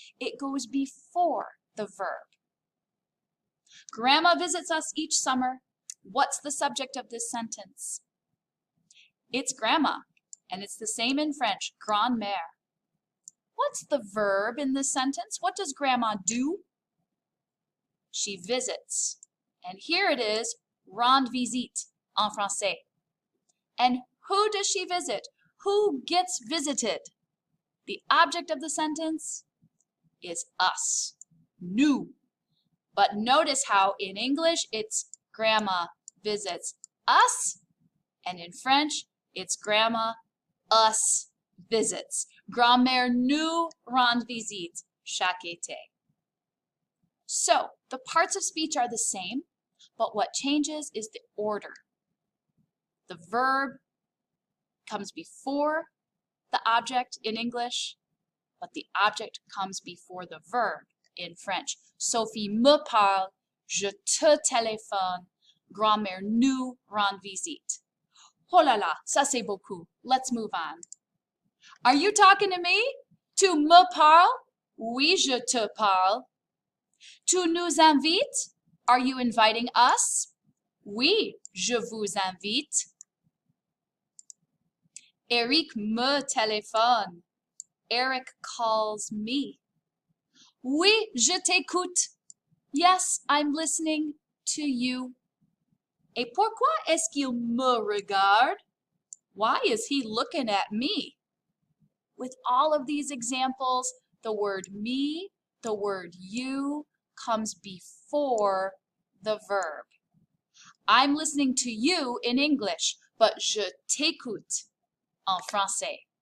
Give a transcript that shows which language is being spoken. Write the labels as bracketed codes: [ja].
[en] It goes before the verb. Grandma visits us each summer. What's the subject of this sentence? It's grandma, and it's the same in French, grand-mère. What's the verb in this sentence? What does grandma do? She visits. And here it is, [fr] rendre visite en français. [en] And who does she visit? Who gets visited? The object of the sentence is us, nous. But notice how in English it's grandma visits us, and in French it's grandma us visits. [fr] Grand-mère nous rend visite chaque été. [en] So the parts of speech are the same, but what changes is the order. The verb comes before the object in English, but the object comes before the verb in French. [fr] Sophie me parle, je te téléphone, grand-mère nous rend visite. Oh là là, ça c'est beaucoup. [en] Let's move on. Are you talking to me? [fr] Tu me parles? Oui, je te parle. Tu nous invites? [en] Are you inviting us? [fr] Oui, je vous invite. Eric me téléphone. [en] Eric calls me. [fr] Oui, je t'écoute. [en] Yes, I'm listening to you. [fr] Et pourquoi est-ce qu'il me regarde? [en] Why is he looking at me? With all of these examples, the word me, the word you comes before the verb. I'm listening to you in English, but [fr] je t'écoute en français.